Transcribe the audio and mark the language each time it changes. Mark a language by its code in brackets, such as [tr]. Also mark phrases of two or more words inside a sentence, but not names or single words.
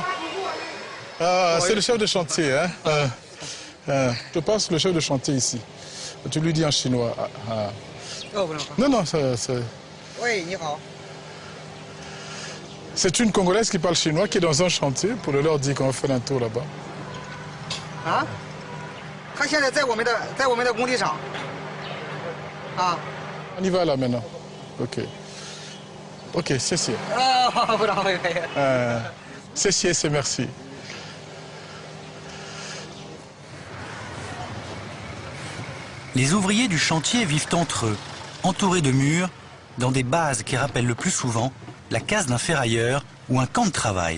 [fr] Ah, c'est le chef de chantier, hein. Je passe le chef de chantier ici. Tu lui dis en chinois. Non, non, c'est... Oui, [zh] 你好. [fr] C'est une Congolaise qui parle chinois qui est dans un chantier pour leur dire qu'on va faire un tour là-bas. Ah? [zh] 他现在在我们的工地上。啊。 [fr] On y va là maintenant. Ok. Ok, c'est. C'est merci. Les ouvriers du chantier vivent entre eux, entourés de murs, dans des bases qui rappellent le plus souvent la case d'un ferrailleur ou un camp de travail.